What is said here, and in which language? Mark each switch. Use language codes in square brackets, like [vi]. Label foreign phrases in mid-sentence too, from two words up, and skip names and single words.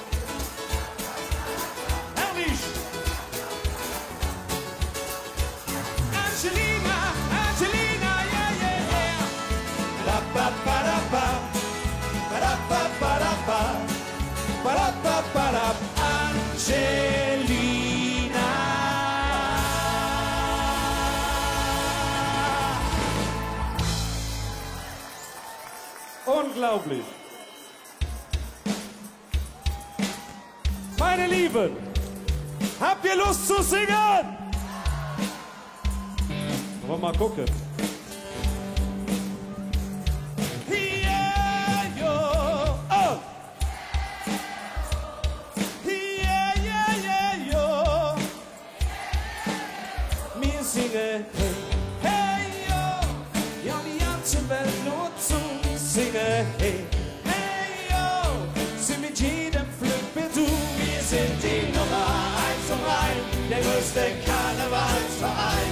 [de] Herrlich. [en] Angelina, Angelina, yeah, yeah, yeah. Ba-ba-ba-da-ba. Ba-da-ba-ba-da-ba. Ba-da-ba-ba-da. Angelina. [de] Unglaublich. Meine Lieben, habt ihr Lust zu singen? Wollen wir mal gucken. [en] Yeah, yo, oh. Yeah, yeah, yeah, yo. [de] Wir singen, hey, hey, yo. Ja, die ganze Welt nur zum Singen, hey, hey, yo. Sind mit jedem Flug du. Wir sind die Nummer 1 vom Rhein, der größte Karnevalsverein.